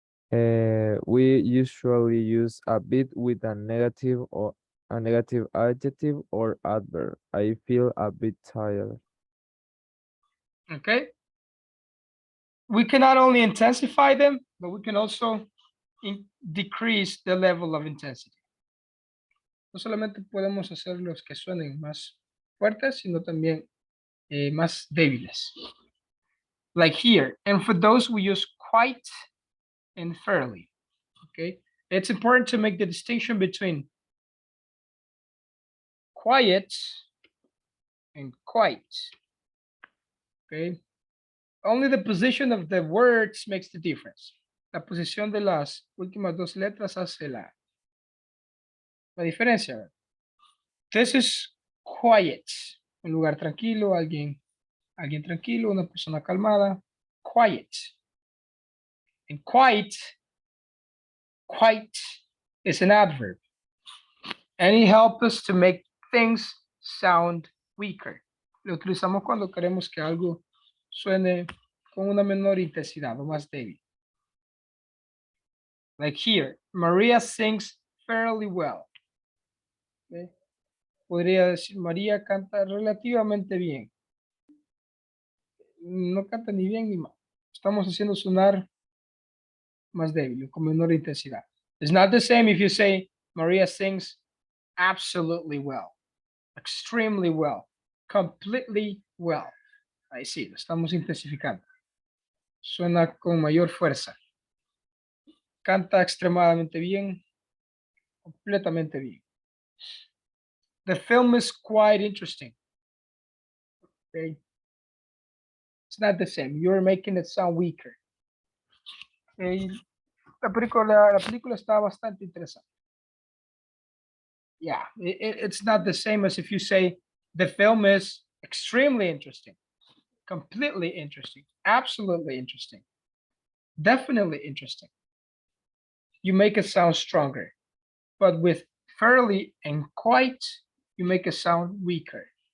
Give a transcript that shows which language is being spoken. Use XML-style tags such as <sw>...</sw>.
<en>We usually use a bit with a negative or a negative adjective or adverb. I feel a bit tired. Okay. We can not only intensify them, but we can also decrease the level of intensity.</en> <es>No solamente podemos hacer los que suenen más fuertes, sino también más débiles.</es> <en>Like here, and for those we use quite and fairly. Okay, it's important to make the distinction between quiet and quite. Okay, only the position of the words makes the difference.</en> <es>La posición de las últimas dos letras hace la diferencia. This is quiet, un lugar tranquilo, alguien tranquilo, una persona calmada. Quiet.</es> <en>And quite is an adverb. And it helps us to make things sound weaker.</en> <es>Lo utilizamos cuando queremos que algo suene con una menor intensidad o más débil.</es> <en>Like here, Maria sings fairly well. Okay.</en> <es>Podría decir, María canta relativamente bien. No canta ni bien ni mal. Estamos haciendo sonar más débil, con menor intensidad.</es> <en>It's not the same if you say Maria sings absolutely well, extremely well, completely well.</en> <es>Ahí sí, lo estamos intensificando. Suena con mayor fuerza. Canta extremadamente bien, completamente bien.</es> <en>The film is quite interesting. Okay. It's not the same. You're making it sound weaker. Okay.</en> <es>La película está bastante interesante.</es> <en>Yeah, it's not the same as if you say the film is extremely interesting, completely interesting, absolutely interesting, definitely interesting. You make it sound stronger, but with fairly and quite, you make it sound weaker.</en>